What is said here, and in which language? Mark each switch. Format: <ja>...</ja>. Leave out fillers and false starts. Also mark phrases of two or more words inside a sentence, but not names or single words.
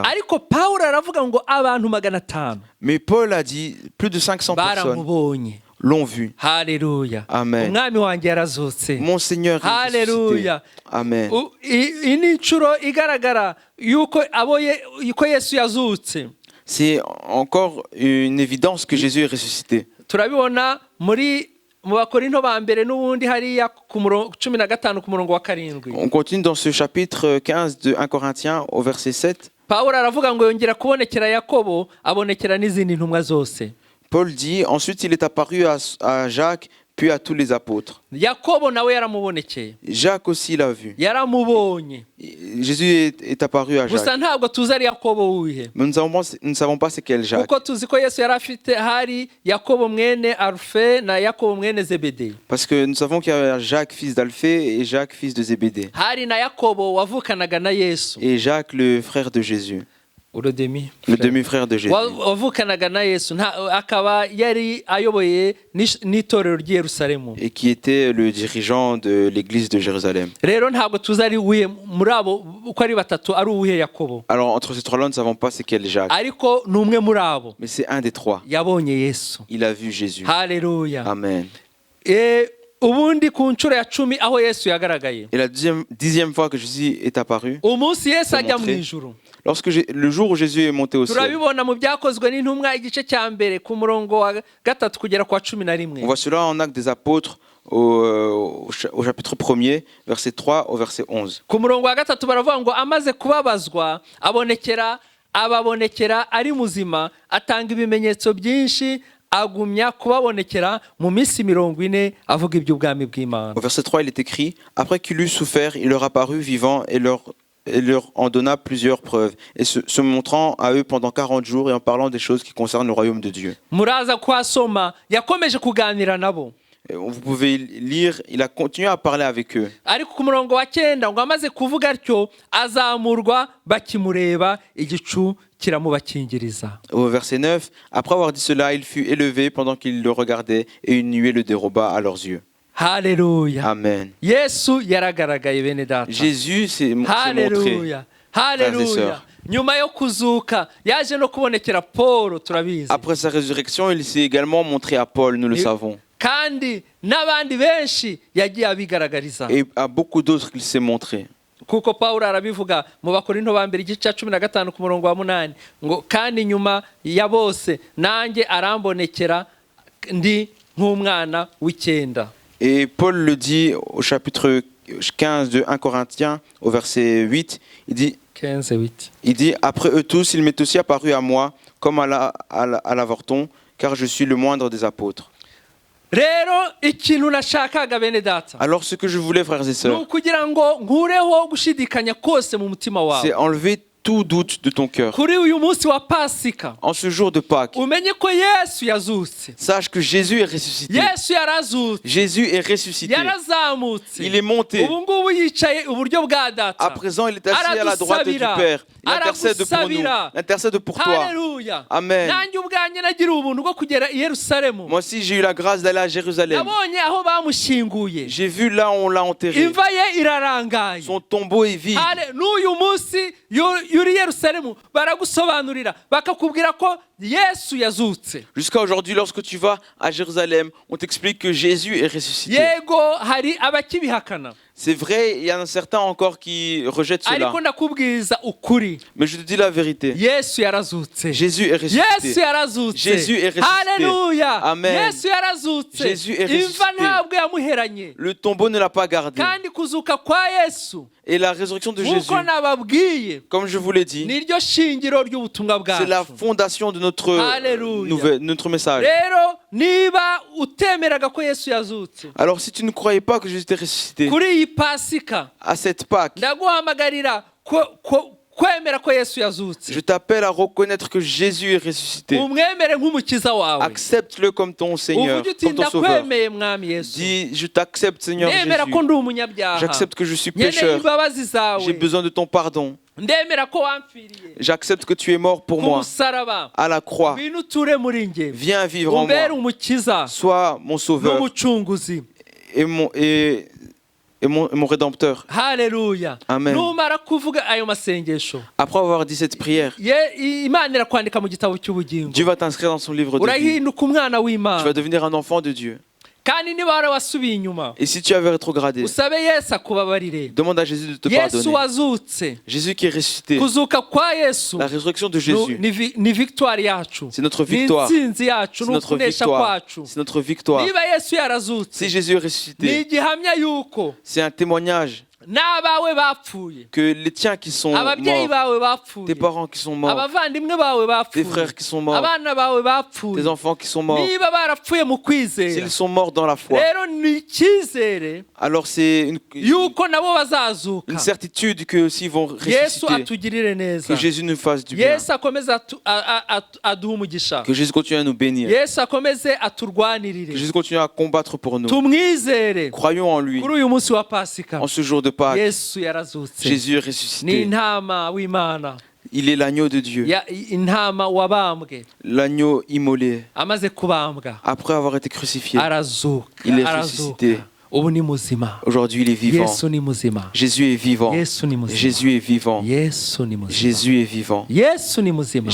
<rw>Ariko Pawulo aravuga ngo abantu 500.</rw> <fr>Mais Paul a dit plus de 500 personnes</fr> <rw>baramubonye</rw> <fr>l'ont vu.</fr> <rw>Haleluya.</rw> <fr>Amen.</fr> <rw>Umwami wanjye yarazutse.</rw> <fr>Mon Seigneur est ressuscité.</fr> <rw>Haleluya.</rw> <fr>Amen.</fr> <rw>Ini ncuro igaragara yuko yuko Yesu yazutse.</rw> <fr>C'est encore une évidence que Jésus est ressuscité.</fr> <rw>Turabibona mu Bakorinto ba mbere n'ubundi hariya ku murongo 15 ku murongo wa 7.</rw> <fr>On continue dans ce chapitre 15 de 1 Corinthiens au verset 7.</fr> <rw>Pawulo aravuga ngo yongera kubonekera Yakobo, abonekera n'izindi ntumwa zose.</rw> <fr>Paul dit, ensuite il est apparu à Jacques, puis à tous les apôtres.</fr> <rw>Yakobo nawe yaramubonekeye.</rw> <fr>Jacques aussi l'a vu.</fr> <rw>Yaramubonye.</rw> <fr>Jésus est apparu à Jacques.</fr> <rw>Gusa ntabwo tuzi ari Yakobo wihe.</rw> <fr>Mais nous ne savons pas c'est quel Jacques.</fr> <rw>Kuko tuzi ko Yesu yari afite hari Yakobo mwene Alfe na Yakobo mwene Zebede.</rw> <fr>Parce que nous savons qu'il y a Jacques fils d'Alphée et Jacques fils de Zébédée.</fr> <rw>Hari na Yakobo wavukanaga na Yesu.</rw> <fr>Et Jacques le frère de Jésus. Le demi-frère de Jésus.</fr> <rw>Wavukanaga na Yesu akaba yari ayoboye n'itorero ry'i Yerusalemu.</rw> <fr>Et qui était le dirigeant de l'église de Jérusalem.</fr> <rw>Rero ntabwo tuzi ari uwihe muri abo uko ari batatu ari uwihe Yakobo.</rw> <fr>Alors entre ces trois-là, nous ne savons pas c'est quel Jacques.</fr> <rw>Ariko ni umwe muri abo.</rw> <fr>Mais c'est un des trois.</fr> <rw>Yabonye Yesu.</rw> <fr>Il a vu Jésus.</fr> <rw>Haleluya.</rw> <fr>Amen.</fr> <rw>Ubundi ku ncuro ya 10 aho Yesu yagaragaye.</rw> <fr>Et la 10e fois que Jésus est apparu.</fr> <rw>Umunsi Yesu ajya mu ijuru.</rw> <fr>Le jour où Jésus est monté au ciel.</fr> <rw>Turabibona mu byakozwe n'intumwa igice cya mbere ku murongo wa 3 kugera kwa 11.</rw> <fr>On voit cela en Actes des Apôtres au chapitre 1er, verset 3 au verset 11.</fr> <rw>Ku murongo wa 3 baravuga ngo amaze kubabazwa ababonekera ari muzima atanga ibimenyetso byinshi agumya kubabonekera mu minsi 40 avuga iby'ubwami bw'Imana.</rw> <fr>Au verset 3 il est écrit, après qu'il eut souffert, il leur apparut vivant et leur en donna plusieurs preuves, et se montrant à eux pendant 40 jours et en parlant des choses qui concernent le royaume de Dieu.</fr> <rw>Muraza kwasoma yakomeje kuganira nabo.</rw> <fr>Vous pouvez lire, il a continué à parler avec eux.</fr> <rw>Ariko ku murongo wa 9 ngo amaze kuvuga atyo azamurwa bakimureba igicu kiramubakingiriza.</rw> <fr>Au verset 9, après avoir dit cela, il fut élevé pendant qu'ils le regardaient et une nuée le déroba à leurs yeux.</fr> <rw>Haleluya.</rw> <fr>Amen.</fr> <rw>Yesu yaragaragaye bene data.</rw> <fr>Jésus s'est montré.</fr> <rw>Haleluya. Haleluya. Nyuma yo kuzuka yaje no kubonekera Paul turabizi.</rw> <fr>Après sa résurrection, il s'est également montré à Paul, nous le savons.</fr> <rw>Kandi n'abandi benshi yagiye abigaragariza.</rw> <fr>Et à beaucoup d'autres il s'est montré.</fr> <rw>Kuko Paulo arabivuga mu Bakorinto ba mbere igice 15 ku murongo wa 8 ngo kandi nyuma ya bose nanjye arambonekera ndi nk'umwana w'icyenda.</rw> <fr>Et Paul le dit au chapitre 15 de 1 Corinthiens, au verset 8, il dit, 15:8. Il dit, après eux tous, il m'est aussi apparu à moi, comme à l'avorton, car je suis le moindre des apôtres.</fr> <rw>rero ikintu nashakaga bene data</rw> <fr>Alors ce que je voulais, frères et</fr> <rw>ni</rw> <fr>sœurs,</fr> <rw>ukugira ngo nkureho gushidikanya kose mu mutima</rw> <fr>c'est</fr> <rw>wawe</rw> <fr>enlever tout doute de ton cœur.</fr> <rw>kuri uyu munsi wa pasika</rw> <fr>En ce jour de Pâques,</fr> <rw>umenye ko yesu yazutse</rw> <fr>sache que Jésus est ressuscité.</fr> <rw>yesu yarazutse</rw> <fr>Jésus est ressuscité.</fr> <rw>yarazamutse</rw> <fr>Il est monté.</fr> <rw>ubu ngubu yicaye iburyo bwa data</rw> <fr>À présent, il est assis à la droite du Père. Il intercède pour nous. Il intercède pour toi.</fr> <rw>haleluya</rw> <fr>Amen.</fr> <rw>nanjye ubwanjye nagira ubuntu bwo kugera i yerusalemu</rw> <fr>Moi aussi, j'ai eu la grâce d'aller à Jérusalem.</fr> <rw>nabonye aho bamushyinguye</rw> <fr>J'ai vu là où on l'a enterré.</fr> <rw>imva ye irarangaye</rw> <fr>Son tombeau est vide.</fr> <rw>n'uyu munsi yuri yerusalemu baragusobanurira bakakubwira ko yesu yazutse</rw> <fr>Jusqu'à aujourd'hui, lorsque tu vas à Jérusalem, on t'explique que Jésus est ressuscité.</fr> <rw>yego hari abakibihakana</rw> <fr>C'est vrai, il y en a certains encore qui rejettent cela.</fr> <rw>ariko ndakubwiriza ukuri</rw> <fr>Mais je te dis la vérité.</fr> <rw>yesu yarazutse</rw> <fr>Jésus est</fr> <rw>yesu</rw> <fr>ressuscité.</fr> <rw>yarazutse</rw> <fr>Jésus est ressuscité.</fr> <rw>haleluya</rw> <fr>Amen.</fr> <rw>yesu yarazutse</rw> <fr>Jésus est</fr> <rw>imva</rw> <fr>ressuscité.</fr> <rw>ntabwo yamuheranye</rw> <fr>Le tombeau ne l'a pas gardé.</fr> <rw>kandi kuzuka kwa yesu</rw> <fr>Et la résurrection de Jésus,</fr> <rw>nk'uko nababwiye</rw> <fr>comme je vous l'ai dit,</fr> <rw>niryo shingiro ry'ubutumwa</rw> <fr>c'est la</fr> <rw>bwacu</rw> <fr>fondation de notre, Alléluia. notre message.</fr> <rw>rero niba utemeraga ko yesu yazutse</rw> <fr>Alors si tu ne croyais pas que Jésus était ressuscité,</fr> <rw>kuri iyi pasika</rw> <fr>à cette Pâques,</fr> <rw>ndaguhamagarira kwemera ko yesu yazutse</rw> <fr>je t'appelle à reconnaître que Jésus est ressuscité.</fr> <rw>umwemere nk'umukiza wawe</rw> <fr>Accepte-le comme ton Seigneur,</fr> <rw>uvuge uti</rw> <fr>comme ton Sauveur.</fr> <rw>ndakwemeye mwami yesu</rw> <fr>Dis, je t'accepte Seigneur</fr> <rw>ndemera ko</rw> <fr>Jésus.</fr> <rw>ndi umunyabyaha</rw> <fr>J'accepte que je suis</fr> <rw>nkeneye</rw> <fr>pécheur.</fr> <rw>imbabazi</rw> <fr>J'ai</fr> <rw>zawe</rw> <fr>besoin de ton pardon.</fr> <rw>ndemera ko wampfiriye</rw> <fr>J'accepte que tu es mort pour</fr> <rw>ku</rw> <fr>moi</fr> <rw>musaraba</rw> <fr>à la croix.</fr> <rw>ngwino uture muri njye</rw> <fr>Viens vivre en</fr> <rw>umbere</rw> <fr>moi.</fr> <rw>umukiza</rw> <fr>Sois mon Sauveur</fr> <rw>n'umucunguzi</rw> <fr>et mon Rédempteur.</fr> <rw>haleluya</rw> <fr>Amen.</fr> <rw>numara kuvuga ayo masengesho</rw> <fr>Après avoir dit cette prière,</fr> <rw>imana irakwandika mu gitabo cy'ubugingo</rw> <fr>Dieu va t'inscrire dans son livre de vie.</fr> <rw>urahinduka umwana</rw> <fr>Tu vas</fr> <rw>w'imana</rw> <fr>devenir un enfant de Dieu.</fr> <rw>kandi niba warawasubiye inyuma</rw> <fr>Et si tu avais rétrogradé,</fr> <rw>usabe yesu akubabarire</rw> <fr>demande à Jésus de te</fr> <rw>yesu</rw> <fr>pardonner.</fr> <rw>wazutse</rw> <fr>Jésus qui est ressuscité.</fr> <rw>kuzuka kwa yesu</rw> <fr>La résurrection de Jésus,</fr> <rw>ni victoire yacu</rw> <fr>c'est notre</fr> <rw>ni</rw> <fr>victoire.</fr> <rw>intsinzi yacu</rw> <fr>C'est</fr> <rw>ni</rw> <fr>notre</fr> <rw>ukunesha</rw> <fr>victoire.</fr> <rw>kwacu</rw> <fr>C'est notre victoire.</fr> <rw>niba yesu yarazutse</rw> <fr>Si Jésus est</fr> <rw>ni</rw> <fr>ressuscité,</fr> <rw>igihamya yuko</rw> <fr>c'est un témoignage</fr> <rw>n'abawe bapfuye</rw> <fr>que les tiens qui sont</fr> <rw>ababyeyi</rw> <fr>morts,</fr> <rw>bawe bapfuye</rw> <fr>tes parents qui sont morts,</fr> <rw>abavandimwe bawe</rw> <fr>tes</fr> <rw>bapfuye</rw> <fr>frères qui sont morts,</fr> <rw>abana bawe bapfuye</rw> <fr>tes enfants qui sont morts,</fr> <rw>niba barapfuye mu kwizera</rw> <fr>s'ils sont morts dans la foi,</fr> <rw>rero ni icyizere</rw> <fr>alors c'est</fr> <rw>yuko nabo bazazuka</rw> <fr>une certitude que aussi vont</fr> <rw>yesu</rw> <fr>ressusciter.</fr> <rw>atugirire neza</rw> <fr>Que Jésus nous fasse du bien.</fr> <rw>yesu akomeze aduhe umugisha</rw> <fr>Que Jésus continue à nous bénir.</fr> <rw>yesu akomeze</rw> <fr>Que</fr> <rw>aturwanirire</rw> <fr>Jésus continue à combattre pour nous.</fr> <rw>tumwizere</rw> <fr>Croyons en lui.</fr> <rw>kuri uyu munsi wa pasika</rw> <fr>En ce jour de Pâques,</fr> <rw>yesu yarazutse</rw> <fr>Jésus est</fr> <rw>ni</rw> <fr>ressuscité.</fr> <rw>intama w'imana</rw> <fr>Il est l'agneau de Dieu,</fr> <rw>intama wabambwe</rw> <fr>l'agneau immolé.</fr> <rw>amaze kubambwa</rw> <fr>Après avoir été crucifié,</fr> <rw>arazuka</rw> <fr>il est</fr> <rw>arazuka</rw> <fr>ressuscité.</fr> <rw>ubu ni muzima</rw> <fr>Aujourd'hui, il est vivant.</fr> <rw>yesu ni muzima</rw> <fr>Jésus est vivant.</fr> <rw>yesu ni muzima</rw> <fr>Jésus est vivant.</fr> <rw>yesu ni muzima</rw> <fr>Jésus est vivant.</fr> <rw>yesu ni muzima</rw>